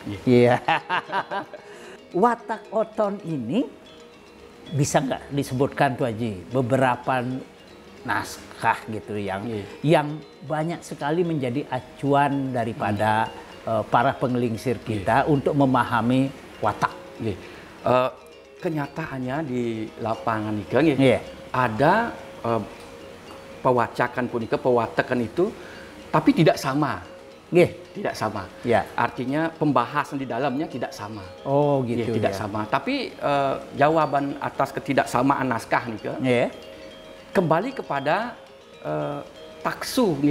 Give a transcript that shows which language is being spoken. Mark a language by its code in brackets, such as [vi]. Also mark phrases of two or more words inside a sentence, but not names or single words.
[id] Watak oton ini bisa nggak disebutkan tuh Haji beberapa naskah gitu yang banyak sekali menjadi acuan daripada para penglingsir kita untuk memahami watak. Kenyataannya di lapangan ini ada pewacakan punika, pewatakan itu, tapi tidak sama. Tidak sama. Artinya pembahasan di dalamnya tidak sama. Tidak sama. Tapi jawaban atas ketidaksamaan naskah nih kembali kepada taksu nih.